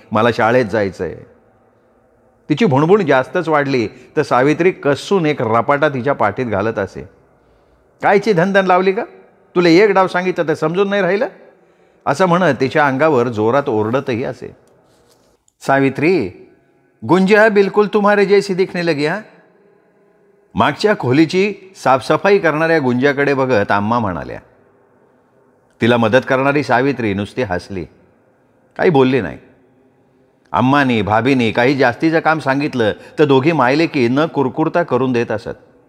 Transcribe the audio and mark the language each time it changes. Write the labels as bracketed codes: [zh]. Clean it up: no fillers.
[mr] मला शाळेत जायचं आहे. तिची भुणभुण जास्तच वाढली तर सावित्री कसून एक रपाटा तिच्या पाठीत घालत असे. कायची धनधन लावली का? तुला एक डाव सांगितलं तर समजून नाही राहिलं? असं म्हणत तिच्या अंगावर जोरात ओरडतही असे. [hi] सावित्री, गुंजा बिलकुल तुम्हारे जैसी दिखने लगी. हा? [mr] मागच्या खोलीची साफसफाई करणाऱ्या गुंजाकडे बघत आम्मा म्हणाल्या. तिला मदत करणारी सावित्री नुसती हसली, काही बोलली नाही. अम्मानी भाभीनी काही जास्तीचं काम सांगितलं तर दोघी मायलेकी न कुरकुरता करून देत असत.